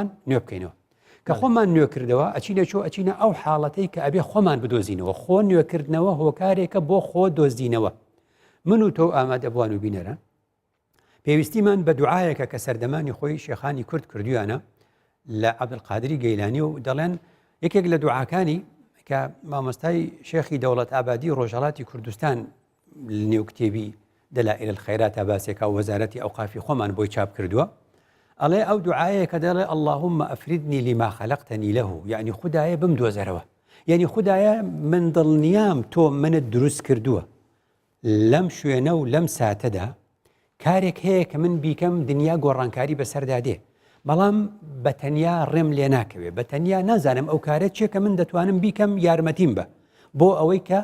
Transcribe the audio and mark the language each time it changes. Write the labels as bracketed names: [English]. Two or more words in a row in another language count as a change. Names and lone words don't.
[Central Kurdish] نوێ بکەینەوە کە خۆمان نوێکردەوە ئەچینە چۆ ئەچینە ئەو حاڵەتەی کە ئەبێ خۆمان بدۆزینەوە خۆ نوێکردنەوە هۆکارێکە بۆ خۆ دۆزینەوە من و تۆ ئامادەبووان و بینەران پێویستیمان بە دوعایەکە کە سەردەمانی خۆی شێخانی کورد کردویانە لە عەبدولقادری گەیلانی و دەڵێن یەکێک لە دوعاکانی کە مامۆستای شێخی دەوڵەت ئابادی ڕۆژهەڵاتی کوردستان نێو کتێبی دەلائل الخەیرات باسێکە و وەزارەتی ئەوقافی خۆمان بۆی چاپ کردووە ئەڵێ ئەو دوعایە کە دەڵێ [Arabic] اللهم ئەفریدنی لما خەلەقتەنی لەه [Central Kurdish] یعنی خودایە بمدۆزەرەوە یعنی خودایە من دڵنیام تۆ منت دروست کردووە لەم شوێنە و لەم ساتەدا کارێک هەیە کە من بیکەم دنیا گۆڕانکاری بەسەردا دێ بەڵام بە تەنیا ڕێم لێ ناکەوێ بە تەنیا نازانم ئەو کارە چیە کە من دەتوانم بیکەم یارمەتیم بە بۆ ئەوەی کە